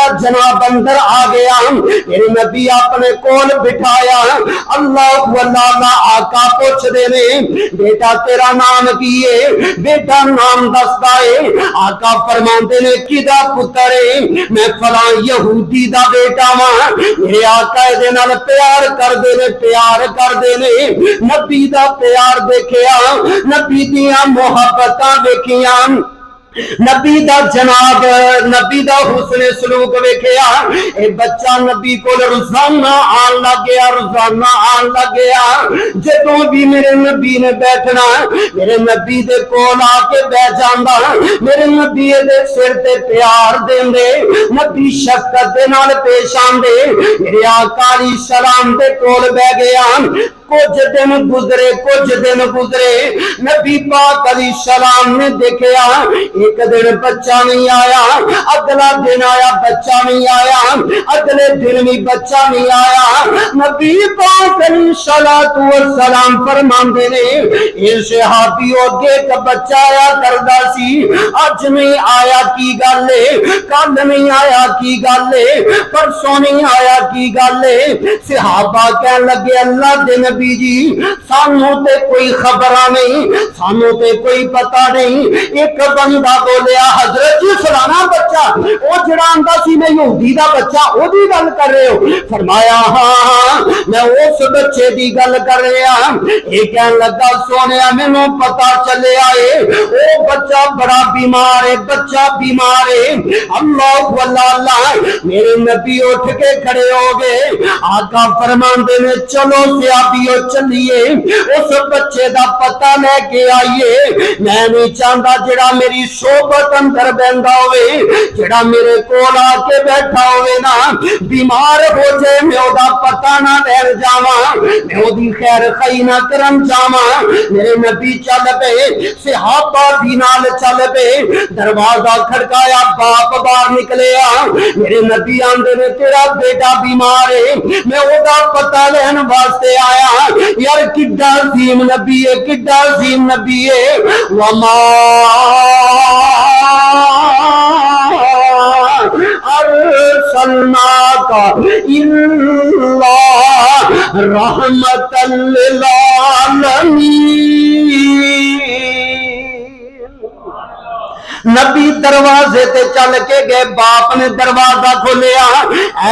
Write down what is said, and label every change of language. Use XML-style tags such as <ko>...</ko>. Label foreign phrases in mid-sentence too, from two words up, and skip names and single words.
<pa>جناب اندر آ گیا میرے نبی اپنے کول بٹھایا اللہ اللہ آقا پوچھ دے نے بیٹا تیرا نام کی ہے بیٹا نام دسدا ہے آقا فرماندے نے کدا پتر ہے میں فلاں یہودی دا بیٹا ہاں میرے آقا دے نال پیار کر دے نے نبی دا پیار دیکھیا نبی دیاں محبتاں ویکھیاں نبی دا جناب نبی دا حسن سلوک ویکھیا اے بچہ نبی کو روزانہ آن لگ گیا جدوں بھی میرے نبی نے بیٹھنا میرے نبی دے کول آ کے بیٹھ جاندا میرے نبی دے سر تے پیار دیندے نبی شفقت دے نال پیش آندے میرے آقا علیہ السلام دے کول بیٹھ گیا کچھ دن گزرے نبی پاک علیہ السلام نے دیکھیا ایک دن بچہ نہیں آیا اگلا دن آیا بچہ نہیں آیا اگلے دن بھی بچہ نہیں آیا نبی پاک</pa> <ar>علیہ الصلوۃ</ar> <pa>والسلام فرماندے نے اے صحابی اگے کا بچہ آیا کردا سی اج نہیں آیا کی گل ہے کل نہیں آیا کی گل ہے پرسوں نہیں آیا کی گل ہے صحابہ کہن لگے اللہ دے نبی جی سانوں تے کوئی خبراں نہیں سانوں تے کوئی پتہ نہیں ایک بندہ بولیا حضرت جی فلانا بچہ او جڑا آندا سی میں یہودی دا بچہ او دی گل کر رہے ہو فرمایا ہاں میں اس بچے دی گل کر رہا اے کہن لگا سونیا مینوں پتہ چلیا اے او بچہ بڑا بیمار ہے</pa> <ar>اللہ اللہ</ar> <pa>میرے نبی اٹھ کے کھڑے ہو گئے آقا فرماندے نے چلو صحابیو چلیے اس بچے دا پتہ لے کے</pa> <ur>آئیے میں نہیں چاہتا</ur> <pa>جڑا میری صحبت اندر بہندا ہوئے جڑا میرے کول آ کے بیٹھا ہوئے نا بیمار ہو جائے میں او دا پتہ نہ لے جاواں میں او دی خیر خائی نہ کرن جاواں میرے نبی چل پے صحابہ بھی نال چل پے دروازہ کھڑکایا باپ باہر نکلیا میرے نبی آندے نے تیرا بیٹا بیمار ہے میں او دا پتہ لین واسطے آیا یار کڈا عظیم نبی ہے</pa> <ar>وما ارسلناک الا رحمتا للعالمین</ar> <pa>نبی دروازے تے چل کے گئے باپ نے دروازہ کھولیا اے</pa>